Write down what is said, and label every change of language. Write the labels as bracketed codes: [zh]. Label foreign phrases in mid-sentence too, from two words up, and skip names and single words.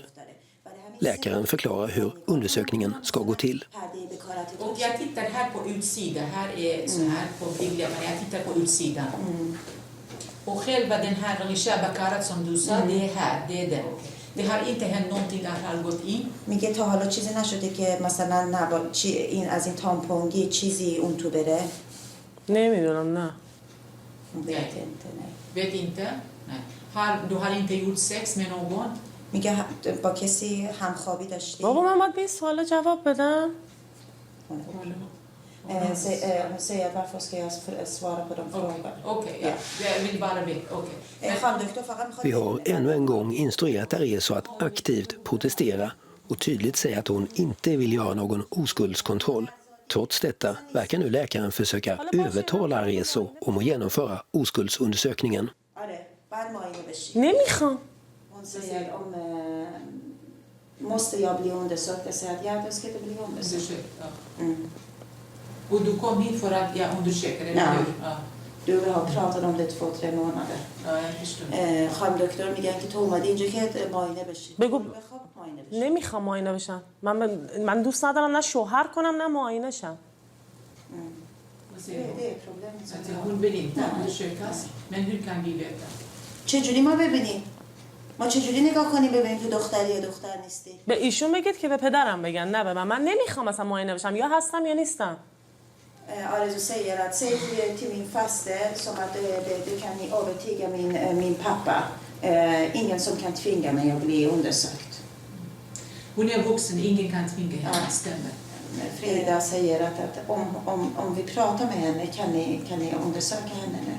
[sv] Läkaren förklarar hur undersökningen ska gå till. Och jag tittar här på utsidan. Här är så här på bilden, men jag tittar på utsidan. Och själva den här Risha Bakarat som du sa, det är här, det är den. Det har inte hänt någonting där har gått in. [fa] میگه تا حالا چیزی نشده که مثلا این از این تامپونگی چیزی اون تو بره؟ نمیدونم نه. [sv] Vet inte? Nej. Du har inte gjort sex med någon? [fa] میگه با کسی همخوابی داشتی؟ بابا من باید به این سوالا جواب بدم. [sv] Hon säger varför ska jag svara på de frågorna? Okej, jag vill bara veta. Vi har ännu en gång instruerat Arezzo att aktivt protestera och tydligt säga att hon inte vill göra någon oskuldskontroll. Trots detta verkar nu läkaren försöka övertala Arezzo om att genomföra oskuldsundersökningen. [fa] نمیخوام. [sv] Hon säger om måste jag bli undersökt? Jag säger att jag ska inte bli undersökt. Och du kom hit för att jag undersöker, eller hur? Ja. Du har pratat om det 2-3 månader. Ja, jag förstår. [fa] خانم دکتر میگن که تو اومدی اینجا که معاینه بشی. بگو نمیخوام معاینه بشم. من دوست ندارم نه شوهر کنم نه معاینه شم. [sv] Det är problemet. Hon vill inte undersökas, men hur kan vi veta? [fa] چجوری ما ببینیم؟ ما چجوری نگاه کنیم ببینیم تو دختری یا دختر نیستی؟ به ایشون بگید که به پدرم بگن نه به من نمیخوام اصلا معاینه بشم یا هستم یا نیستم. [sv] Arezzo säger att säg till min faster som att det kan ni övertyga min pappa. Ingen som kan tvinga mig att bli undersökt. Hon är vuxen, ingen kan tvinga henne, stämmer. Frida säger att om vi pratar med henne kan ni undersöka henne nu?